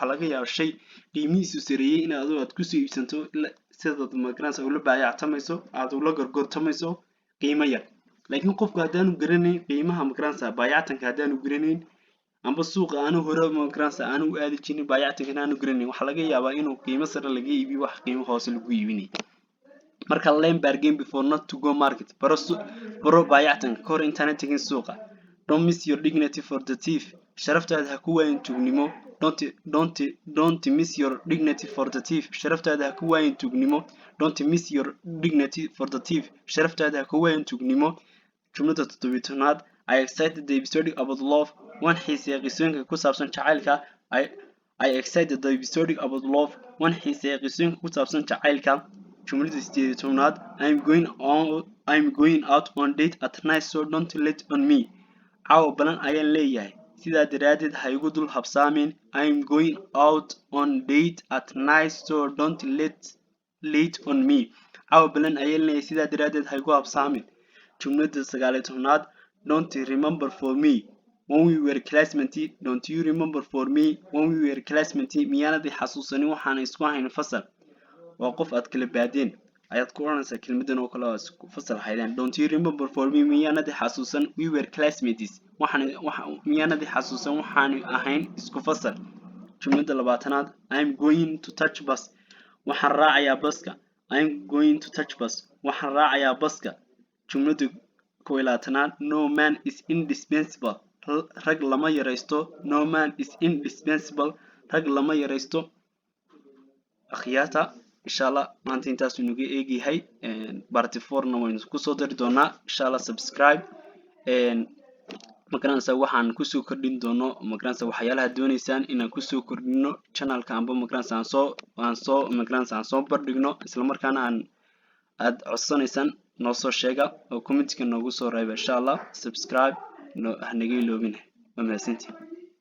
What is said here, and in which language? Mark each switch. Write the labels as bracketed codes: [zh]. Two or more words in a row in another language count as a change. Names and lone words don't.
[so] laga yaabaa shay qiimihiisu sareeyay in aad ku soo iibsanto sida magaranaysa ula baayactamayso aad ula gorgortamayso qiimo yar laakiin qofku hadaanu garanayn qiimaha magaranaysa baayactanka hadaanu garanayn amba suuqa aanu hore magaranaysa aanu aadi jirin baayactanka aanu garanayn waxa laga yaabaa inuu qiimo sare laga iibiyo wax qiimo hoose lagu iibinayo marka [en] learn bargain before not to go market [so] baro baayactanka ka hor intaana tagin suuqa [en] don't miss your dignity for the thief [so] sharaftaada ha ku waayin tuugnimo [en] don't miss your dignity for the thief [so] sharaftaada ha ku waayin tuugnimo [en] don't miss your dignity for the thief [so] sharaftaada ha ku waayin tuugnimo jumlada 17aad [en] I excited the episode about love one [so] xiiseeya qisooyinka ku saabsan jacaylka [en] I excited the episode about love one [so] xiiseeya qisooyinka ku saabsan jacaylka jumlada 18aad [en] I'm going out on date at night so don't let on me [so] caawa balan ayaan leeyahay sidaa daraadeed ha igu dul habsaamin [en] I'm going out on date at night so don't let late on me [so] caawa balan ayaan leeyahay sidaa daraadeed ha igu habsaamin jumlada 19aad [en] don't remember for me when we were classmates don't you remember for me when we were [so] classmates miyaanadii xasuusanin waxaan isku hayn fasal waa qof aad kala baadeen ayaad ku oranaysaa kelmadan oo kale oo isku fasal haydaan [en] don't you remember for me [so] miyaanadii xasuusan [en] we were classmates [so] miyaanadii xasuusan waxaan ahayn isku fasal jumlada 20aad [en] I'm going to touch bus [so] waxaan raacayaa baska [en] I'm going to touch bus [so] waxaan raacayaa baska jumlada 21aad [en] no man is indispensable [so] rag lama yaraysto [en] no man is indispensable [so] rag lama yaraysto akhyaata inshallah maanta intaas uu nagu eegyahay part 4 na waynu ku soo dari doonaa inshallah subscribe magaranaysa waxaan ku soo kordhin doono magaranaysa waxyaalaha doonaysaan inaan ku soo kordhino channelka amba magaranaysa aan soo bardhigno isla markaana aad codsanaysaan noo soo sheega oo comment-ka noogu soo reeba inshallah subscribe hanaga iloobin waa mahadsantihiin